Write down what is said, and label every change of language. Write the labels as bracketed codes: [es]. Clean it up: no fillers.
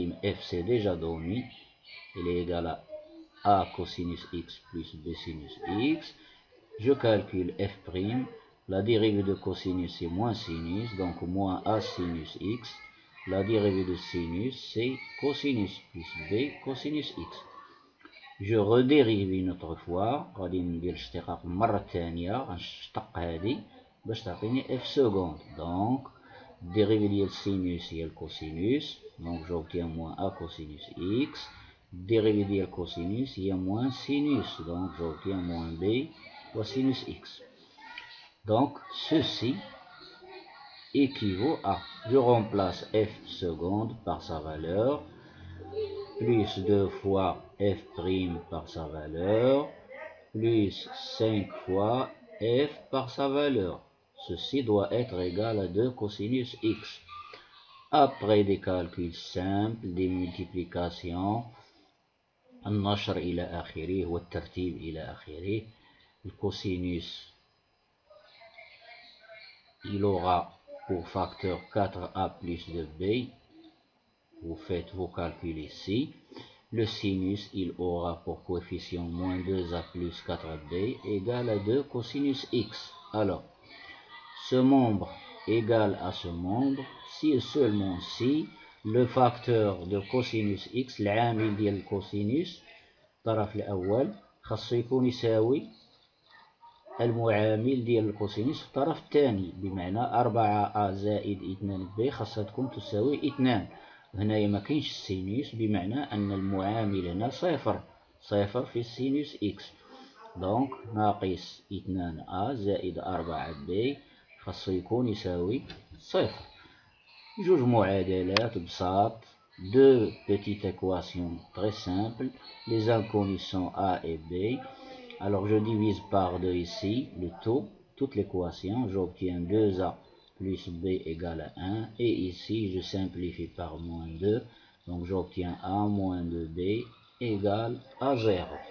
[fr] F c'est déjà donné, il est égal à A cosinus X plus B sinus X. Je calcule F', la dérivée de cosinus c'est moins sinus, donc moins A sinus X. La dérivée de sinus c'est cosinus plus B cosinus X. Je redérive une autre fois, [ar] غادي ندير اشتقاق مرة ثانية غنشتق هادي باش تعطيني F seconde. [fr] Donc dérivée [ar] ديال [fr] sinus [ar] هي الكوسينوس، [fr] donc j'obtiens moins A cosinus X. Dérivée [ar] ديال [fr] cosinus هي moins sinus, donc j'obtiens moins B cosinus X. Donc ceci équivaut à, je remplace F seconde par sa valeur, plus 2 fois F' par sa valeur, plus 5 fois F par sa valeur. Ceci doit être égal à 2 cosinus X. Après des calculs simples, des multiplications, [ar] النشر إلى آخره والترتيب إلى آخره, [fr] le cosinus il aura pour facteur 4A plus 2B. Vous faites vos calculs ici. Le sinus, il aura pour coefficient moins 2A plus 4B égale à 2 cosinus X. Alors, ce membre égale à ce membre si et seulement si le facteur de cosinus X, [ar] العامل ديال الكوسينوس الطرف الأول خاصو يكون يساوي المعامل ديال الكوسينوس في الطرف الثاني، بمعنى 4A زائد 2B خاصها تكون تساوي 2. هنايا ما كاينش السينوس، بمعنى أن المعامل هنا صفر في السينوس إكس. دونك ناقص 2A زائد 4B خاصو يكون يساوي 0. جوج معادلات بساط. [fr] Deux petites équations très simples. Les inconnus sont A et B. Alors je divise par 2 ici le tout, toute l'équation. J'obtiens 2A plus B égale à 1. Et ici je simplifie par moins 2. Donc j'obtiens A moins 2B égale à 0.